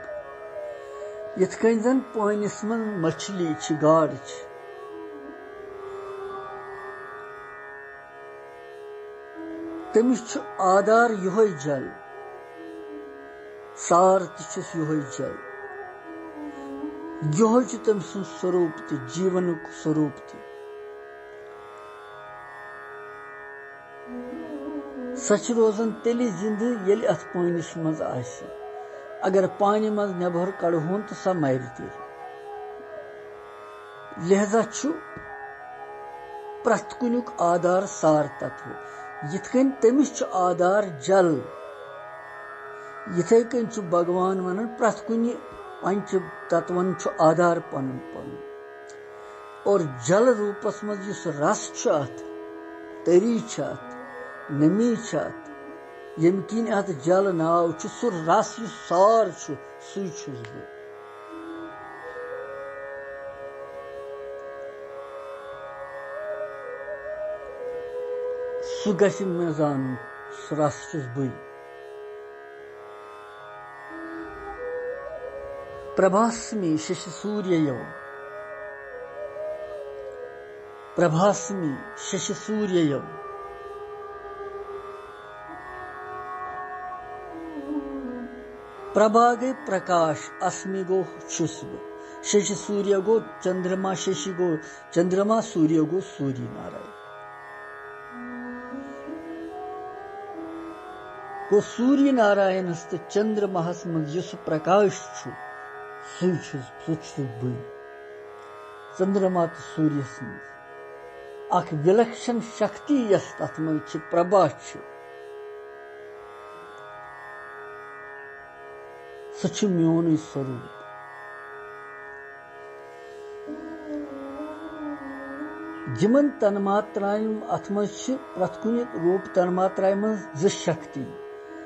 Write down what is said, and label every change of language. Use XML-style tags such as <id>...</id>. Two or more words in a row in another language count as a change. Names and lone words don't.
<ks>यथ कन जन पानिस मन मछली छ, गाड़ छ, तमिस छु आधार योहै जल, सार तुस योहै जल। योहै छु तम सुन स्वरूप त जीवनुक स्वरूप त। सच रोजन तेली जिंद येल अथ पानिस मज आसि। अगर पानी मज नबर कड़होन तो सह मर तेल। लिहाजा छु प्रथ कुनुक आधार सार तत्व। यथ कन तमिस छु आधार जल, यथे कन छु भगवान वनान प्रथ कुनि पंच तत्वन छु आधार पन पन। और जल रूपस मज युस रस छु अथ, तरी छ अथ, नमी छ अथ, यम किन अथ जल नाव छु सह रस युस सार छु सु छुस बह। सु गछि मे जान सह रस छुस बह।</ks> <sa>प्रभास्मि शशि सूर्ययो, प्रभास्मि शशि सूर्ययो, प्रभा</sa> <ks>गई प्रकाश,</ks> <sa>अस्मि</sa> <ks>गो छुस बह। शशि सूर्य गो चंद्रमा, शशि गो चंद्रमा, सूर्य गो सूर्य नारायण। गो सूर्य नारायण तो चंद्रमाहस मज युस प्रकाश छु सह छुस बह। चंद्रमा तो सूर्यस मज अख विलक्षण शक्ति यस तथ मज छ प्रभा छु सह छु म्योन स्वरूप। जिमन तन्मात्राएं अथ मज छ प्रथ कुनि रूप तन्मात्राएं मज ज शक्ति।</ks>